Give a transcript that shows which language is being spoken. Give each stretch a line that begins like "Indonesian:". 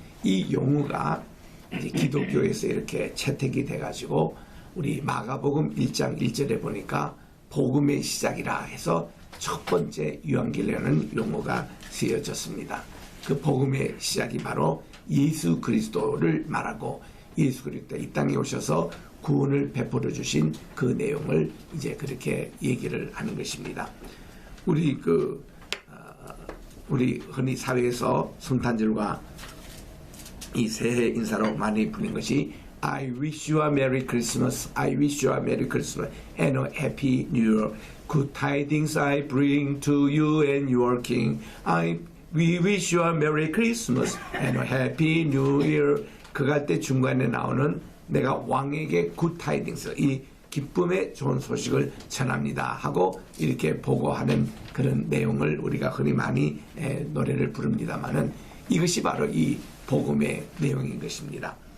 Korean: 이 용어가 이제 기독교에서 이렇게 채택이 돼가지고 우리 마가복음 1장 1절에 보니까 복음의 시작이라 해서 첫 번째 유앙겔리온은 용어가 쓰여졌습니다. 그 복음의 시작이 바로 예수 그리스도를 말하고 예수 그리스도 이 땅에 오셔서 구원을 베풀어 주신 그 내용을 이제 그렇게 얘기를 하는 것입니다. 우리 흔히 사회에서 성탄절과 이 새해 인사로 많이 부르는 것이
English: I wish you a Merry Christmas, I wish you a Merry Christmas and a Happy New Year. Good tidings I bring to you and your King. We wish you a Merry Christmas and a Happy New Year.
Korean: 그갈 때 중간에 나오는 내가 왕에게
English: good tidings,
Korean: 이 기쁨의 좋은 소식을 전합니다 하고 이렇게 보고하는 그런 내용을 우리가 흔히 많이 노래를 부릅니다만은 이것이 바로 이 복음의 내용인 것입니다.